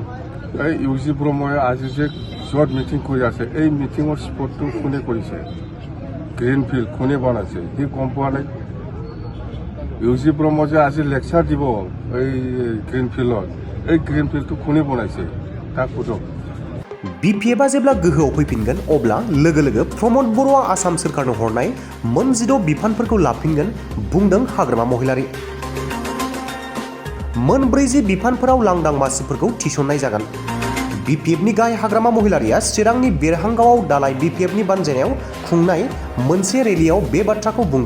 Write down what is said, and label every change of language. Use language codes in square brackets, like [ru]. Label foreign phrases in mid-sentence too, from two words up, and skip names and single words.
[as] এই ইউজি ব্ৰহ্মই আজি যে য'ত মিটিং কৰি আছে এই মিটিঙৰ স্পটটো কোনে কৰিছে, গ্ৰীণফিল্ড কোনে বনাইছে সি গম পোৱা নাই। ইউজি ব্ৰহ্ম যে আজি লেকচাৰ দিব এই গ্ৰীণফিল্ডত, এই গ্ৰীণফিল্ডটো কোনে বনাইছে তাক সোধক। [brx] BPFआ जेब्ला गोहोआव फैफिनगोन अब्ला लोगो लोगो प्रमद बर'आ आसाम सोरखारनो हरनाय मोन 16 बिफानफोरखौ लाफिनगोन बुंदों हाग्रामा महिलारि। मोन 40 बिफानफोराव लांदां मासिफोरखौ थिसननाय जागोन। BPFनि गाहाय हाग्रामा महिलारिया चिरांनि बेरहांगावआव दालाय BPFनि बानजायनायाव खुंनाय मोनसे रेलियाव बे बाथ्राखौ बुंदों।